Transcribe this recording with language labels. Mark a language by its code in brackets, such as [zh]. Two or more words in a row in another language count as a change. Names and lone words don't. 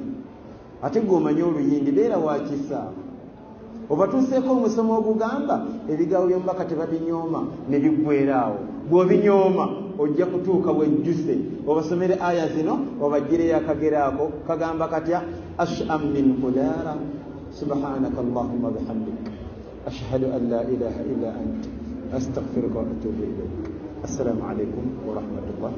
[lg] Ate gw'omanya Oluyindi beera wakisa. Obatuuseeko omusomo ogugamba ebigambo by'omubaka tebabinyooma ne biggweeraawo. Bw'obinyooma ojja kutuuka bwejjuse. Obasomere aya zino obaggireyo akagero ako kagamba katya [ar] أشأم من قدار. سبحانك اللهم وبحمدك أشهد أن لا إله إلا أنت أستغفرك وأتوب إليك. السلام عليكم ورحمة الله.